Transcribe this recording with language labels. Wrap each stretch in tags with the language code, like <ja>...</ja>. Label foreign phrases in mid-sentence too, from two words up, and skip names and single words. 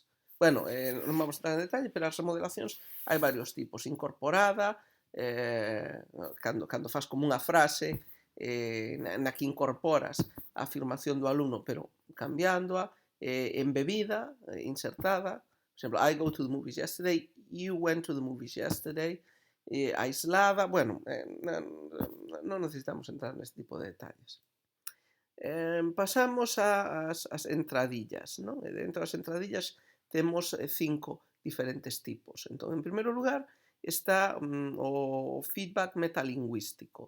<gl>Bueno, non vamos a entrar en detalle, pero as remodelacións hai varios tipos. Incorporada, cando faz como unha frase na que incorporas a afirmación do alumno, pero cambiándoa, embebida, insertada. Por exemplo,</gl> <en>I go to the movies yesterday, you went to the movies yesterday,</en> <gl>aislada, bueno, non necesitamos entrar neste tipo de detalles. Pasamos ás entradillas, non? E dentro das entradillas temos 5 diferentes tipos. Entón, en primeiro lugar, está o feedback metalingüístico.</gl>